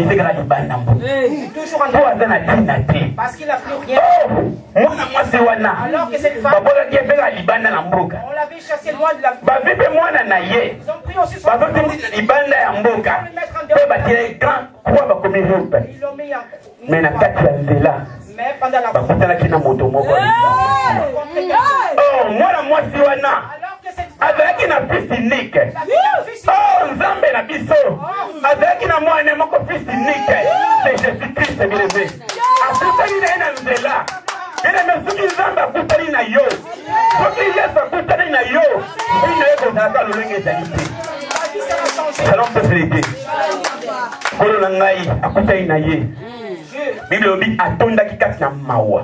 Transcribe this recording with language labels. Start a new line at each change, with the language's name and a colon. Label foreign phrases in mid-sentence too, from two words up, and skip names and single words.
French: C'est toujours en dehors. Parce qu'il n'a plus rien. Alors que cette femme. On l'avait chassé loin de la ville. Ils ont pris aussi son enfant. Ils l'ont mis en
Lingala: mais na kati ya nzela bakutanaki na moto moko mwana mwasi wana azalaki na
French: fils unique
Lingala: nzambe na biso azalaki na mwana moko
French: fils unique c'est Jésus-Christ bien-aimé
Lingala: akutani na ye na nzela bien-aimé soki nzambe akutani na yo soki yesu akutani na yo ina ye kozalaka lolenge ezali te salon peselete kolo na ngai akutani na ye
French: Bible dit
Lingala: atondaki kati na mawa.